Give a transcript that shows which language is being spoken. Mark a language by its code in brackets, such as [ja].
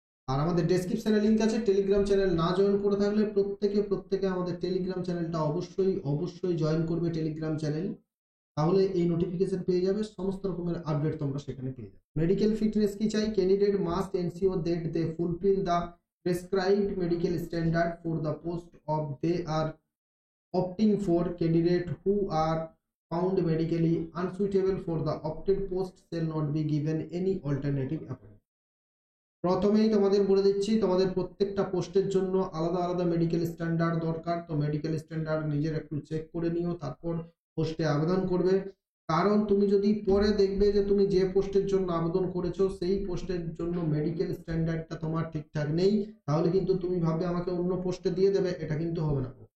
[bn] আর আমাদের ডেসক্রিপশনে লিঙ্ক আছে। টেলিগ্রাম চ্যানেল না জয়েন করে থাকলে প্রত্যেকে আমাদের টেলিগ্রাম চ্যানেলটা অবশ্যই জয়েন করবে টেলিগ্রাম চ্যানেল, তাহলে এই নোটিফিকেশন পেয়ে যাবে, সমস্ত রকমের আপডেট তোমরা সেখানে পেয়ে যাবে। মেডিকেল ফিটনেস কি চাই? [en] Candidate must ensure that they fulfil the prescribed medical standard for the post of they are opting for. Candidate who are found medically unsuitable for the opted post shall not be given any alternative appointment. [bn] প্রথমেই তোমাদের বলে দিচ্ছি, তোমাদের প্রত্যেকটা পোস্টের জন্য আলাদা medical standard দরকার। তো মেডিকেল স্ট্যান্ডার্ড নিজের একটু চেক করে নিও, তারপর পোস্টে আবেদন করবে। কারণ তুমি যদি পরে দেখবে যে তুমি যে পোস্টের জন্য আবেদন করেছো সেই পোস্টের জন্য মেডিকেল স্ট্যান্ডার্ডটা তোমার ঠিকঠাক নেই, তাহলে কিন্তু তুমি ভাববে আমাকে অন্য পোস্টে দিয়ে দেবে, এটা কিন্তু হবে না।